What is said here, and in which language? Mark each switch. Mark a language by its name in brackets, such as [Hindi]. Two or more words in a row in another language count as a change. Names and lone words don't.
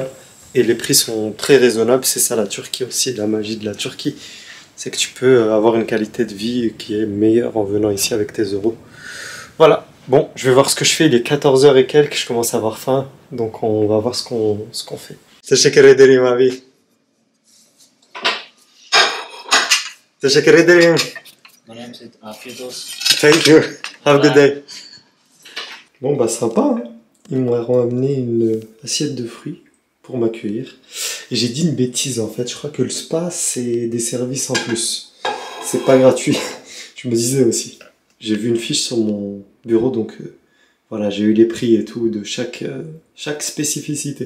[French] Et les prix sont très raisonnables, c'est ça la Turquie aussi, la magie de la Turquie. C'est que tu peux avoir une qualité de vie qui est meilleure en venant ici avec tes euros. Voilà, bon, je vais voir ce que je fais, il est 14 h et quelques, je commence à avoir faim. Donc on va voir ce qu'on fait. [Turkish] Teşekkür ederim abi. Teşekkür ederim. Afiyet olsun. [English] Thank you. Have a good day. [French] Bon bah sympa, hein. Ils m'ont ramené une assiette de fruits pour m'accueillir. Et j'ai dit une bêtise en fait, je crois que le spa c'est des services en plus. C'est pas gratuit, je me disais aussi. J'ai vu une fiche sur mon bureau donc voilà, j'ai eu les prix et tout de chaque spécificité.